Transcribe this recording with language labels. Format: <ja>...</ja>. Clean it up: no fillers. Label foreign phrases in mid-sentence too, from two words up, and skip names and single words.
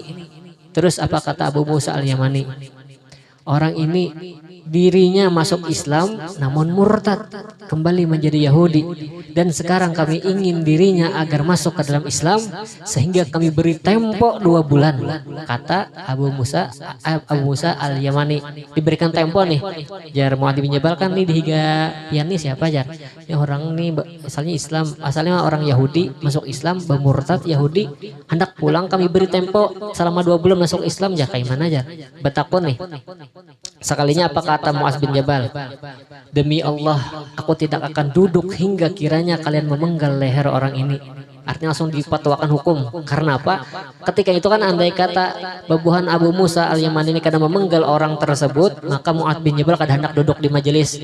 <bjn>Terus apa kata Abu Musa Al-Yamani? Orang ini dirinya masuk Islam namun murtad, kembali menjadi Yahudi, dan sekarang kami ingin dirinya agar masuk ke dalam Islam sehingga kami beri tempo 2 bulan, kata Abu Musa Al-Yamani. Diberikan tempo nih, jar Mu'adz bin Jabal kan nih dihiga pian nih siapa jar? Ya orang nih asalnya Islam, asalnya orang Yahudi masuk Islam, bermurtad Yahudi, hendak pulang kami beri tempo selama 2 bulan masuk Islam, ya kayak mana jar? Betakun nih. Sekalinya apa kata Mu'adz bin Jabal? Demi Allah, aku tidak akan duduk hingga kiranya kalian memenggal leher orang ini. Artinya langsung dipatwakan hukum. Karena apa? Ketika itu kan andai kata babuhan Abu Musa Al-Yamani ini karena memenggal orang tersebut, maka Mu'adz bin Jabal kada hendak duduk di majelis.</bjn>